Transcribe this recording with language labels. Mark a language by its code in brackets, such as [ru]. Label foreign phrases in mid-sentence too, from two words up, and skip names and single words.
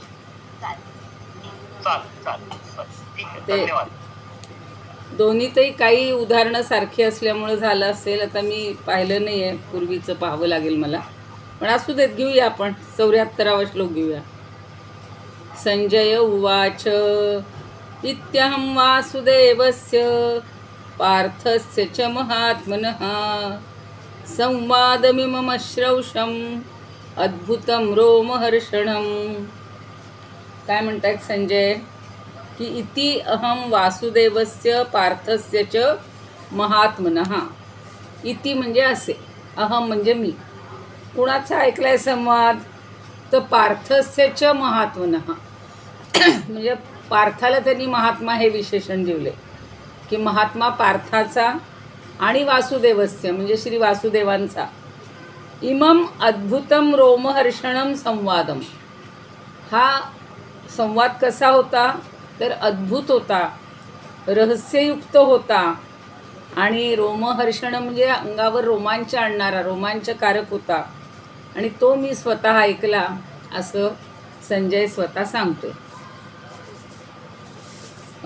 [mr] चालेल ठीक आहे, धन्यवाद. दोन्हीतही काही उदाहरणं सारखी असल्यामुळे झालं असेल. आता मी पाहिलं नाही आहे, पूर्वीचं पाहावं लागेल मला, पण असू देत, घेऊया आपण. 74वा श्लोक घेऊया. [sa] संजय उवाच इत्यहं वासुदेवस्य पार्थस्य च महात्मनः संवादमिममश्रौषम् अद्भुतं रोमहर्षणं. [mr] काय म्हणतायत संजय? [sa] की इति अहम वासुदेवस्य पार्थस्य च महात्मनः. [mr] इति म्हणजे असे, अहम म्हणजे मी. कुणाचा ऐकलाय संवाद? तर [sa] पार्थस्य च महात्मनः. [mr] म्हणजे पार्थाला त्यांनी महात्मा हे विशेषण दिले, की महात्मा पार्थाचा आणि वासुदेवस्य म्हणजे श्री वासुदेवांचा. [sa] इमम अद्भुतम रोमहर्षणम संवादम. [mr] हा संवाद कसा होता? तर अद्भुत होता, रहस्ययुक्त होता, आणि रोमहर्षण म्हणजे अंगावर रोमांच आणणारा, रोमांचकारक होता, आणि तो मी स्वतः ऐकला, असं संजय स्वतः सांगतोय.